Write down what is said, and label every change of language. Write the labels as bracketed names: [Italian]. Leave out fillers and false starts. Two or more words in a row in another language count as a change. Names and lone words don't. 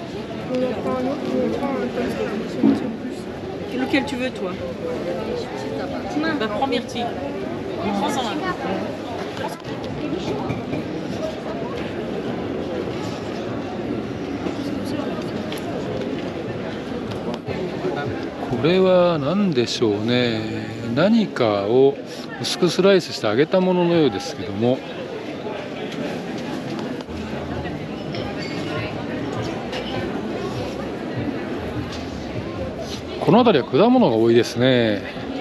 [French] Lequel tu veux, toi? Bah, prends myrtille. Prends-en un. [Japanese] これは何でしょうね。何かを薄くスライスして揚げたもののようですけども、この辺りは果物が多いですね。